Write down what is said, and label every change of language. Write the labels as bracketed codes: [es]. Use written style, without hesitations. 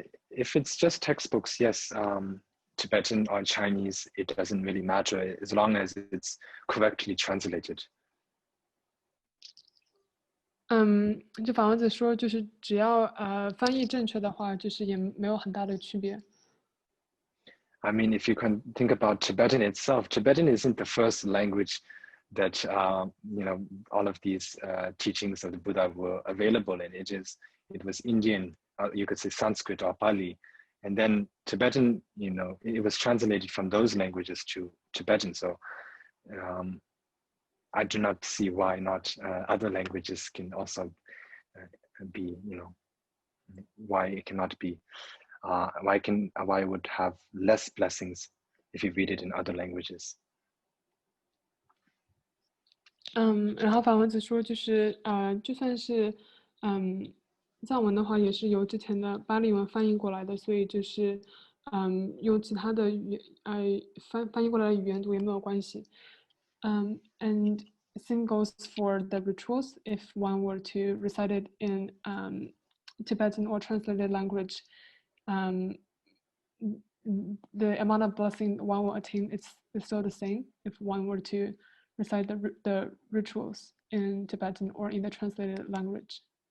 [en] If it's just textbooks, yes, Tibetan or Chinese, it doesn't really matter as long as it's correctly translated. [zh] 就法王子说，就是只要翻译正确的话，就是也没有很大的区别。 [en] I mean, if you can think about Tibetan itself, Tibetan isn't the first language that all of these teachings of the Buddha were available in. It was Indian, you could say Sanskrit or Pali, and then Tibetan, it was translated from those languages to Tibetan. So I do not see why not other languages can also be, why it cannot be, why it would have less blessings if you read it in other languages. [zh] 然后反文子说，就是就算是藏文的话，也是由之前的巴利文翻译过来的，所以就是用其他的翻译过来的语言读也没有关系。 [en] And same goes for the rituals. If one were to recite it in Tibetan or translated language, um, the amount of blessing one will attain is still the same if one were to recite the rituals in Tibetan or in the translated language.